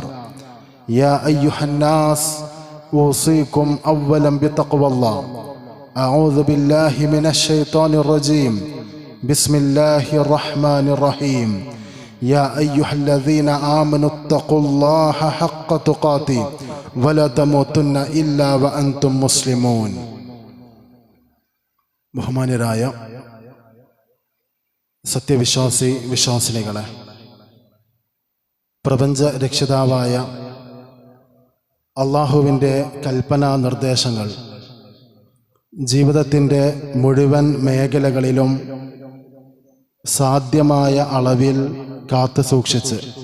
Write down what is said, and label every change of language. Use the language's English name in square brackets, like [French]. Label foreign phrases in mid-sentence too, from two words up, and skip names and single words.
[Arabic] يا أيها الناس أوصيكم أولا بتقوى الله. أعوذ بالله من الشيطان الرجيم. بسم الله الرحمن الرحيم. يا أيها الذين آمنوا اتقوا الله حق تقاته ولا تموتن إلا وأنتم مسلمون. [Malayalam] ബഹുമാന്യരായ വിശ്വാസിനികളെ, പ്രപഞ്ച രക്ഷിതാവായ അള്ളാഹുവിൻ്റെ കൽപ്പനാ നിർദ്ദേശങ്ങൾ ജീവിതത്തിൻ്റെ മുഴുവൻ മേഖലകളിലും സാധ്യമായ അളവിൽ കാത്തു സൂക്ഷിച്ച്